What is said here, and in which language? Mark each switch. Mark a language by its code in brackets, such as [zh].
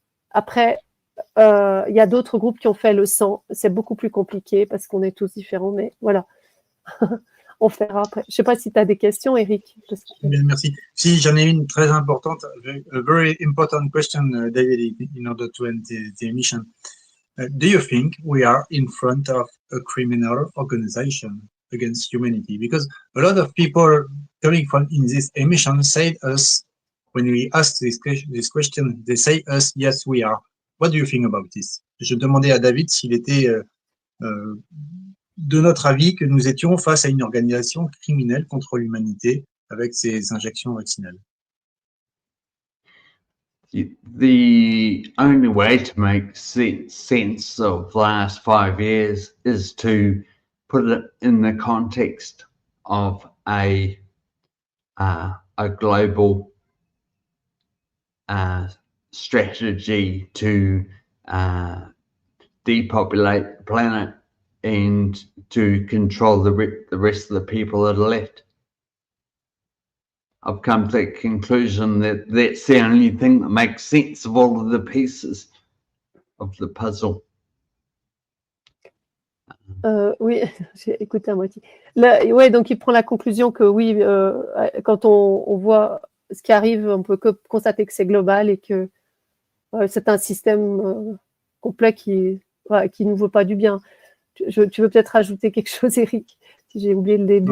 [fr] Après, il y a d'autres groupes qui ont fait le sang. C'est beaucoup plus compliqué parce qu'on est tous différents, mais voilà. On fera après. Je ne sais pas si tu as des questions, Eric. Bien, merci. Si, j'en ai une très importante. [en] A very important question, David, in order to end the emission. Do you think we are in front of a criminal organization against humanity? Because a lot of people coming from in this emission say us, when we ask this question, they say us, yes, we are. What do you think about this? [fr] Je demandais à David s'il était de notre avis que nous étions face à une organisation criminelle contre l'humanité avec ces injections vaccinales. [en] The only way to make sense of the last 5 years is to put it in the context of a global strategy to depopulate the planet and to control the rest of the people that are left. I've come to the conclusion that that's the only thing that makes sense of all of the pieces of the puzzle. [fr] Oui, j'ai écouté à moitié. Ouais, donc il prend la conclusion que oui, quand on voit ce qui arrive, on peut que constater que c'est global et que c'est un système complet qui nous veut pas du bien. Tu veux peut-être rajouter quelque chose, Eric, si j'ai oublié le début.